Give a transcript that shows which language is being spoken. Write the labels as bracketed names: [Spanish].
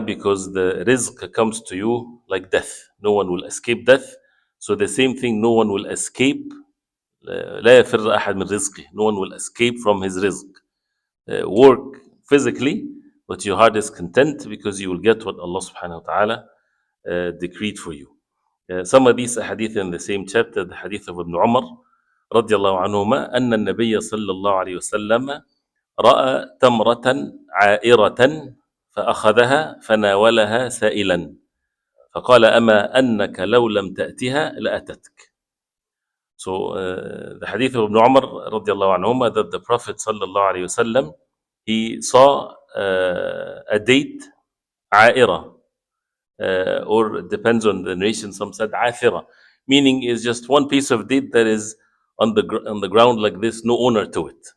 [English] Because the rizq comes to you like death. No one will escape death. So the same thing, no one will escape. [Arabic] لا يفر أحد من رزقه. [English] No one will escape from his rizq. Work physically, but your heart is content because you will get what Allah subhanahu wa ta'ala decreed for you. Some of these hadith in the same chapter, the hadith of Ibn Umar [Arabic] رضي الله عنهما أن النبي صلى الله عليه وسلم رأى تمرة عائرة فأخذها فناولها سائلا فقال أما أنك لو لم تأتها لأتتك. [English] So the hadith of Ibn Umar [Arabic] رضي الله عنهما, [English] that the Prophet [Arabic] صلى الله عليه وسلم, [English] he saw a date عائرة, or it depends on the nation, some said عاثرة, meaning is just one piece of date that is on the ground like this, no owner to it.